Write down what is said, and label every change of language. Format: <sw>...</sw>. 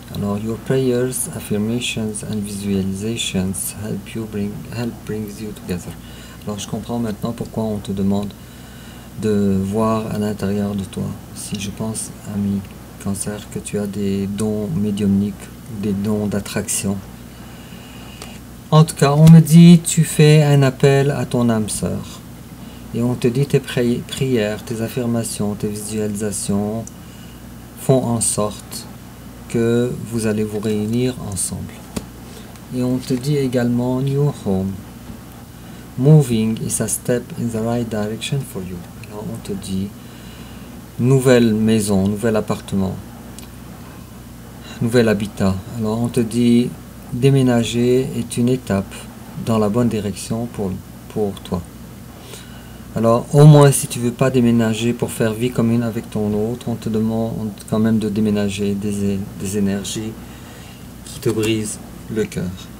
<en>Alors, your prayers, affirmations and visualizations help brings you together.</en> <fr>Alors, je comprends maintenant pourquoi on te demande de voir à l'intérieur de toi. Si je pense, ami cancer, que tu as des dons médiumniques, des dons d'attraction. En tout cas, on me dit, tu fais un appel à ton âme sœur. Et on te dit tes prières, tes affirmations, tes visualisations font en sorte que vous allez vous réunir ensemble. Et on te dit également</fr> <en>New Home. Moving is a step in the right direction for you.</en> <fr>Alors on te dit nouvelle maison, nouvel appartement, nouvel habitat. Alors on te dit déménager est une étape dans la bonne direction pour toi. Alors, au moins, si tu veux pas déménager pour faire vie commune avec ton autre, on te demande quand même de déménager des énergies qui te brisent le cœur.</fr>